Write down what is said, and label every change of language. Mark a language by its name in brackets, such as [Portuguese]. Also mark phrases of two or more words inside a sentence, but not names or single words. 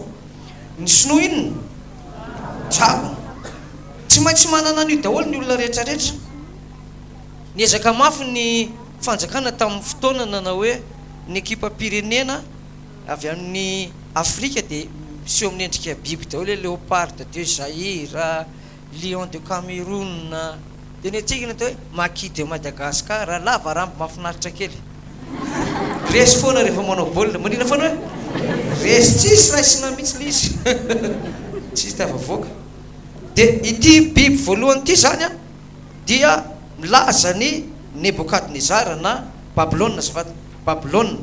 [Malagasy] Ny sinoa inona? Dragon. Tsy maintsy manana an'io daholo ny olona rehetrarehetra. Niezaka mafy ny fanjakana tamin'ny fotoana nanao hoe ny ekipa pirenena avy amin'ny Afrika dia miseho amin'ny endrika biby daholo hoe léopard de Zaïre, lion de Cameroun, dia ny antsika natao hoe maquis de Madagascar, lava rambo mahafinaritra kely. Resy foana rehefa manao baolina, manina foana hoe resy tsisy raisina mihitsy le izy. Tsisy tafavoaka. Dia ity biby voalohany ity zany a dia milaza ny Nebokadnezara na Babylone azafady, Babylone.